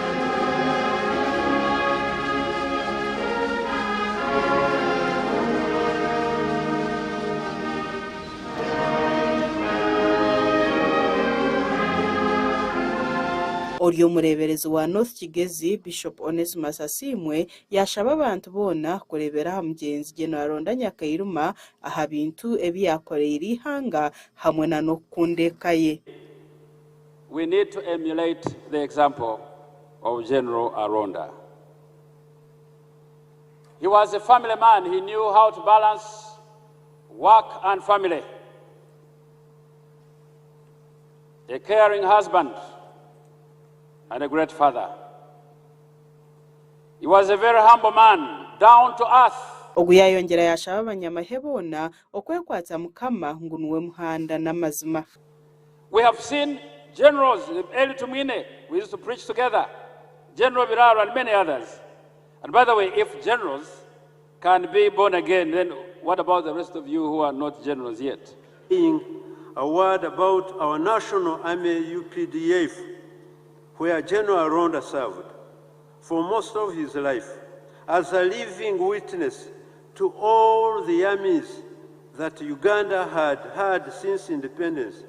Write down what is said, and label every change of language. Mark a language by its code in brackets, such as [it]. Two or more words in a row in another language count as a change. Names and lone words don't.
[nyn] Oryo mureberezi wa North Kigezi Bishop Onesmus Asimwe yashaba abantu bona kurebera ha mugenzi General Ronda Nyakairuma aha bintu ebyakoreye ihanga hamwe na nokundeka ye. [en] We need to emulate the example of General Ronda. He was a family man. He knew how to balance work and family. A caring husband and a great father. He was a very humble man, down to earth. [nyn] Oguya yongera yashaba abanyamahebona okwekwatsa Mukama ngo niwe muhanda n'amazima. [en] We have seen generals, early to Mine, we used to preach together, General Biraro and many others. And by the way, if generals can be born again, then what about the rest of you who are not generals yet? A word about our national army UPDF, where General Ronda served for most of his life as a living witness to all the armies that Uganda had had since independence.